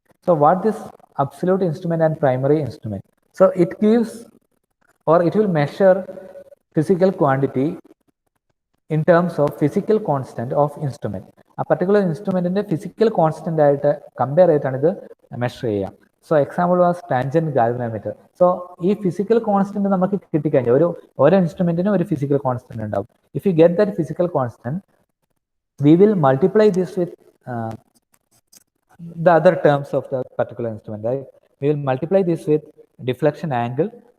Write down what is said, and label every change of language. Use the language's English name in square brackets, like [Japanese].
[English] So what this absolute instrument and primary instrument? So it gives, or it will measure physical quantity in terms of physical constant of instrument. [Malayalam] A particular instrument in the physical constant compare ചെയ്തിട്ടാണ് ഇത് measure ചെയ്യുക. [English] So example was tangent galvanometer. [Malayalam] So ഈ physical constant നമുക്ക് കിട്ടിക്കഴിഞ്ഞാൽ ഓരോ ഇൻസ്ട്രുമെന്റിനും ഒരു physical constant ഉണ്ടാവും. [English] If you get that physical constant, we will multiply this with the other terms of the particular instrument, right? We will multiply this with deflection angle.